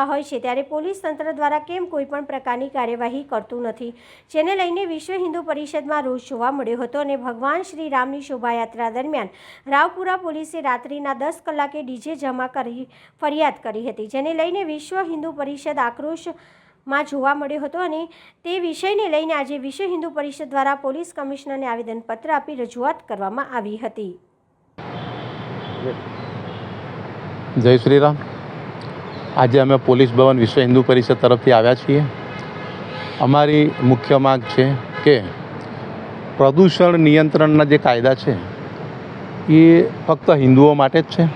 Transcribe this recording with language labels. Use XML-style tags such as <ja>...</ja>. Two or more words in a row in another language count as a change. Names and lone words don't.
<gu>હોય છે, ત્યારે પોલીસ તંત્ર દ્વારા કેમ કોઈપણ પ્રકારની કાર્યવાહી કરતું નથી, જેને લઈને વિશ્વ હિન્દુ પરિષદમાં રોષ જોવા મળ્યો હતો અને ભગવાન શ્રી રામની શોભાયાત્રા દરમિયાન રાવપુરા પોલીસે રાત્રિના 10 કલાકે ડીજે જમા કરી ફરિયાદ કરી હતી, જેને લઈને વિશ્વ હિન્દુ પરિષદ આક્રોશમાં જોવા મળ્યો હતો અને તે વિષયને લઈને આજે વિશ્વ હિન્દુ પરિષદ દ્વારા પોલીસ કમિશનરને આવેદનપત્ર આપી રજૂઆત કરવામાં આવી હતી।</gu> <hi>जय श्री राम।</hi> <gu>આજ અમે પોલીસ ભવન વિશ્વ હિંદુ પરિષદ તરફથી આવ્યા છીએ। અમારી મુખ્ય માંગ</gu> <hi>है कि</hi> <gu>પ્રદૂષણ નિયંત્રણના જે કાયદા</gu> <hi>है ये</hi> <gu>ફક્ત હિંદુઓ માટે જ છે।</gu>